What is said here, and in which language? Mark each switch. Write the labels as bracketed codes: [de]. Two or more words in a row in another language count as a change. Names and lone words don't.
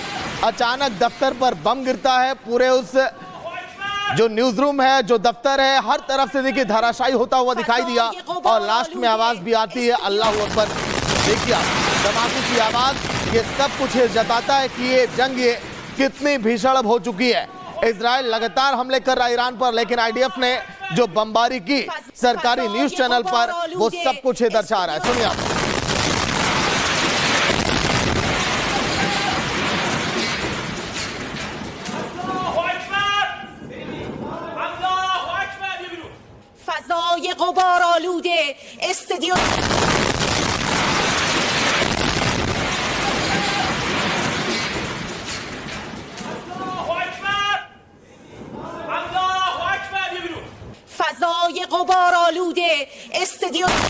[hi] अचानक दफ्तर पर बम गिरता है, पूरे उस जो [en] news room [hi] है, जो दफ्तर है, हर तरफ से देखिए धराशायी होता हुआ दिखाई दिया और लास्ट में आवाज भी आती है [ar] الله أكبر. [hi] देखिए धमाके की आवाज, ये सब कुछ जताता है कि ये जंग ये कितनी भीषण हो चुकी है। इजराइल लगातार हमले कर रहा है ईरान पर, लेकिन आईडीएफ ने जो बमबारी की सरकारी [en] news channel [hi] पर, वो सब कुछ दर्शा रहा है। सुनिए आप। [fa] فضای غبار آلوده استدیو فضای غبار آلوده استدیو